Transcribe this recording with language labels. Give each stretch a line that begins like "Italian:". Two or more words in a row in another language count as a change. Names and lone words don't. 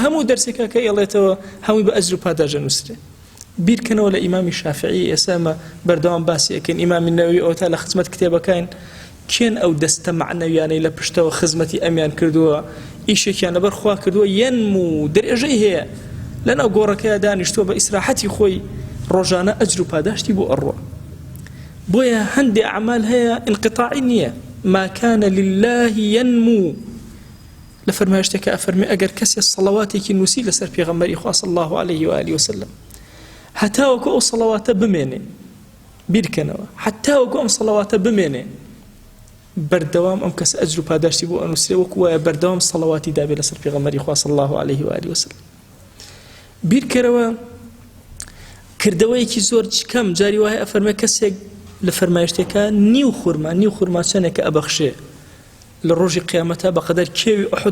Central Kurdish: هەموو دەرسێکە کە ئێڵێتەوە هەمووی بە ئەجر و پاداژە نووسرێ بیرکەنەوە لە ئیمامی شافعی ئێسامە بەردەوام باسی ئەکەین ئیمامی نەووی ئەو تا لە خزمەت کتێبەکەین کێن ئەو دەستە معنەویانەی لە پشتەوە خزمەتی ئەمیان کردووە ئیشێکیان لەبەر خوا کردووە یەنمو درێژەی هەیە لەناو گۆڕەکەیە دانیشتووە بە ئیسراحەتی خۆی ڕۆژانە ئەجر و پاداشتی بۆ ئەڕوە بۆیە هەندێ ئەعمال هەیە انقطاعی نییە
Arabic: ما كان لله ينمو
Central Kurdish: لفرمایشتێکە ئەفەرمێ ئەگەر کەسێ سەڵەواتێکی نووسی لەسەر پێغەمبەری خوا
Arabic: صلی الله عليه وآله وسلم
Central Kurdish: هەتاوەکو ئەو سەڵەواتە بمێنێ بیرکەنەوە هەتاوەکو ئەم سەڵەواتە بمێنێ بەردەوام ئەم کەس ئەجر و پاداشتی بۆ ئەنووسێ وەکو وایە بەردەوام سەڵەواتی دابێ لەسەر پێغەمبەری خوا
Arabic: صلی الله عليه و آله وسلم.
Central Kurdish: بیرکەرەوە کردەوەیەکی زۆر کەم جاری وایە ئەفەرمێ کەسێک لە فەرمایشتێکە نیو خورما چەندێکە ئەبەخشێ لە ڕۆژی قیامەتە بەقەدەر کێوی ئوحود